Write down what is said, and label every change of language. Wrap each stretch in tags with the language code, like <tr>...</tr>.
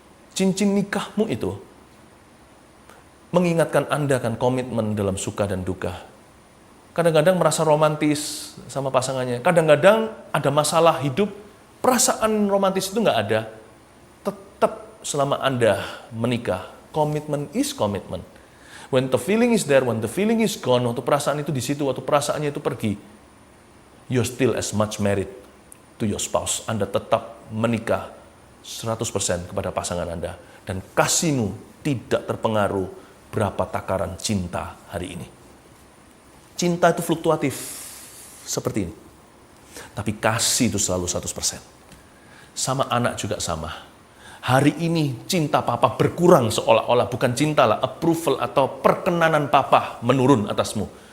<id>Cincin nikahmu itu mengingatkan Anda kan komitmen dalam suka dan duka. Kadang-kadang merasa romantis sama pasangannya. Kadang-kadang ada masalah hidup, perasaan romantis itu nggak ada. Tetap selama Anda menikah, komitmen is komitmen.</id> <en>When the feeling is there, when the feeling is gone,</en> <id>waktu perasaan itu di situ, waktu perasaannya itu pergi,</id> <en>you're still as much married to your spouse.</en> <id>Anda tetap menikah 100% kepada pasangan Anda. Dan kasihmu tidak terpengaruh berapa takaran cinta hari ini. Cinta itu fluktuatif seperti ini. Tapi kasih itu selalu 100%. Sama anak juga sama. Hari ini cinta papa berkurang seolah-olah, bukan cinta lah, approval atau perkenanan papa menurun atasmu.</id>